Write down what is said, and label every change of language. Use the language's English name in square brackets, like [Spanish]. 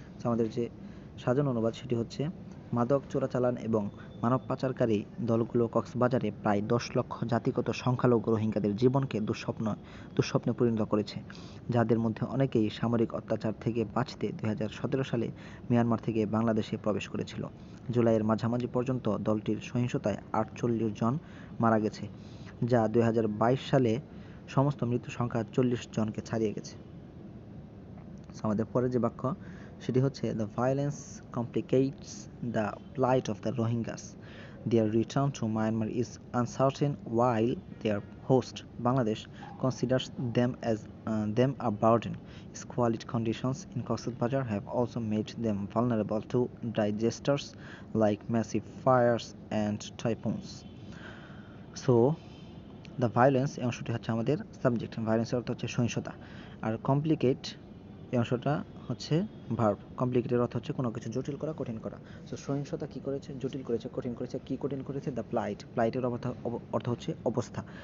[Bangla] আমাদের যে সাজানো অনুবাদ সেটি হচ্ছে, মাদক চোরাচালান এবং মানব পাচারকারী দলগুলো কক্সবাজারে প্রায় 10 লক্ষ জাতিগত সংখ্যালঘু রোহিঙ্গাদের জীবনকে দুঃস্বপ্নে পরিণত করেছে, যাদের মধ্যে অনেকেই সামরিক অত্যাচার থেকে বাঁচতে 2017 সালে মিয়ানমার থেকে বাংলাদেশে প্রবেশ করেছিল। জুলাইয়ের মাঝামাঝি পর্যন্ত দলটির সহিংসতায় 48 জন মারা গেছে, যা 2022 সালে সমস্ত মৃত্যু সংখ্যা 40 জনকে ছাড়িয়ে গেছে। আমাদের পরে যে বাক্য সেটি হচ্ছে, [English] the violence complicates the plight of the Rohingyas. Their return to Myanmar is uncertain while their host, Bangladesh, considers them a burden. Squalid conditions in Cox's Bazar have also made them vulnerable to disasters like massive fires and typhoons. So, the violence [Bangla] এই অংশটি হচ্ছে আমাদের subject. ভায়োলেন্সের অর্থ হচ্ছে সহিংসতা, আর complicate এই অংশটা হচ্ছে ভার্ব। কমপ্লিকেটেড অর্থ হচ্ছে কোনো কিছু জটিল করা, কঠিন করা। সো সহিংসতা কি করেছে? জটিল করেছে, কঠিন করেছে। কি কঠিন করেছে? দ্য প্লাইট। প্লাইটের অর্থ হচ্ছে অবস্থা।